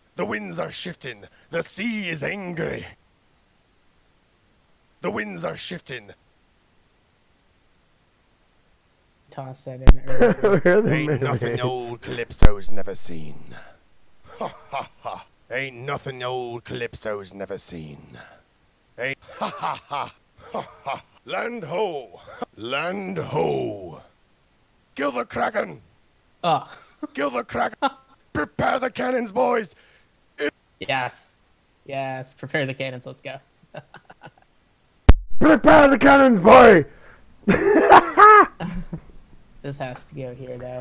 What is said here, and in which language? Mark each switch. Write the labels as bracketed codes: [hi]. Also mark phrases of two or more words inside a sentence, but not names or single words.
[en] The winds are shifting. The sea is angry. The winds are shifting. Toss that in earlier. Where are the Ain't nothing mermaids? old Calypso's never seen. Ha ha ha. Ain't nothing old Calypso's never seen. Ain't ha ha ha. Ha ha. Land ho. Land ho. Kill the Kraken. Oh, Kill the Kraken. Prepare the cannons, boys. yes. Yes, prepare the cannons, let's go. Prepare the cannons, boy! This has to go here, though.